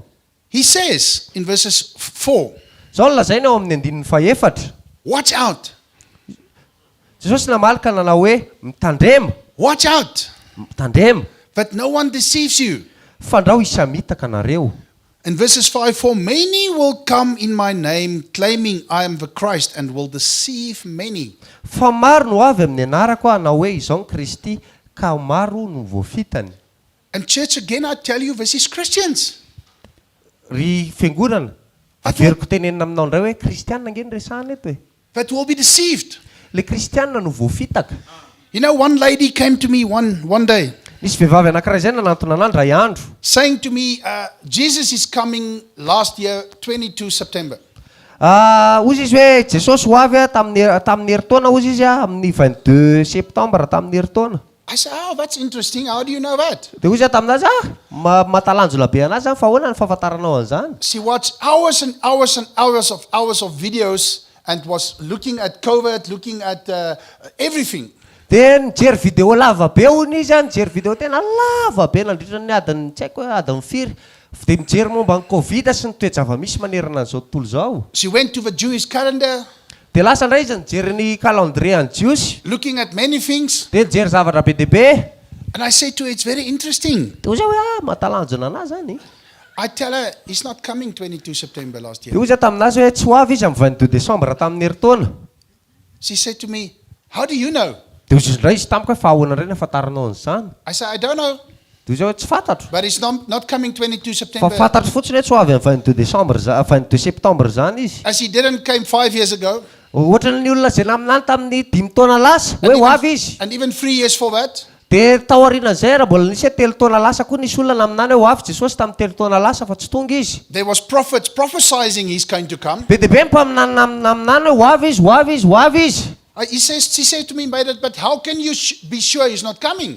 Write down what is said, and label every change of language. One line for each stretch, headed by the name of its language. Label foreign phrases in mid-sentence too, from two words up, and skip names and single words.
English: He says in verses 4,
Malagasy: Izao lazainy ao amin'ny andininy 4.
English: watch out,
Malagasy: Jesosy namalaka nanao hoe mitandrema,
English: watch out,
Malagasy: mitandrema
English: that no one deceives you.
Malagasy: fandrao isamitaka nareo.
English: In verses 5, for many will come in my name, claiming I am the Christ, and will deceive many.
Malagasy: Fa maro no avy amin'ny anarako hanao hoe izao ny Kristy ka maro no voafitany.
English: And church, again I tell you, this is Christians.
Malagasy: Ry fiangonana, averiko tenenina aminao indray hoe kristianina nge ny resahana eto e
English: that will be deceived.
Malagasy: le kristianina no voafitaka
English: You know, one lady came to me one day
Malagasy: nisy vehivavy anankiray zay nanantona anany ray andro
English: saying to me, Jesus is coming last year, 22 September.
Malagasy: ozy izy hoe jesosy ho avy a tamin'ny heritaona ozy izy a amin'ny 22 septembre tamin'ny heritaona
English: I said, oh, that's interesting. How do you know that?
Malagasy: dia ozy a taminazy matalanjola be anazy zany fa ahoana ny fahafantaranao an'izany
English: She watched hours and hours and hours of videos and was looking at COVID, looking at everything.
Malagasy: dia nijery video lava be hono izy a nijery video tena lava be nandritra ny adiny tsy haiko hoe adiny firy dia mijery momba ny covid sy ny toe-java-misy manerana an'izao tontolo zao
English: She went to the Jewish calendar,
Malagasy: dia lasa indray izy nijery ny calendrier any jiosy
English: looking at many things.
Malagasy: dia nijery zavatra be deaibe
English: And I said to her, it's very interesting.
Malagasy: dia ozy hoe matalanjona anazy zany
English: I tell her, he's not coming 22 September last
Malagasy: dia
English: year.
Malagasy: ozy a taminazy hoe tsy ho avy izy amin'ny 22 décembre tamin'ny heritaona
English: She said to me, how do you know?
Malagasy: dia ozy indray izy tamiko hoe fa ahoana indray ny afantaranao an'izany
English: I said, I don't know,
Malagasy: dia ozy hoe tsy fantatro
English: but it's not coming 22
Malagasy: fa
English: September.
Malagasy: fantatro fotsiny hoe tsy ho avy amin'ny 22 décembre 22 septembre zany izy
English: As he didn't came 5 years ago,
Malagasy: ohatra ny olona zay naminany tamin'ny 5 taona lasa hoe ho avy izy
English: and even 3 years for that.
Malagasy: dia tao aorianan'izay raha mbola nisy 3 taona lasa koa nisy olona naminany hoe ho avy jesosy tamin'ny 3 taona lasa fa tsy tonga izy
English: There was prophets prophesying he's going to come.
Malagasy: be dia be mpaminany naminany hoe ho avy izy ho avy izy ho avy izy
English: She said to me, but how can you be sure he's not coming?